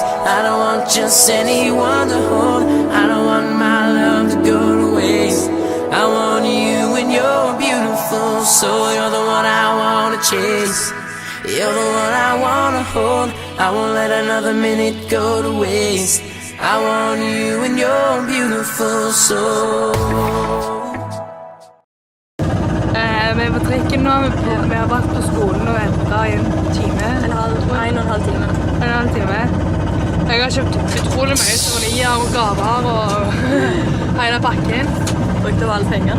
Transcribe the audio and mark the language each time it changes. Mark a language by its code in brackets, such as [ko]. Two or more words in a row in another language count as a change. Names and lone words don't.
[en] I don't want just anyone to hold. I don't want my love to go to waste. I want you and you're beautiful, so you're the one I wanna chase. You're the one I wanna hold. I won't let another minute go to waste. I want you and you're beautiful, so. [no] Vi er på trikken nå, vi har vært på skolen og ventet i en time. En og en halv time. En og en halv time. Jeg har kjøpt utrolig mye souvenir og gaver og hele pakken. Brukte av alle pengene.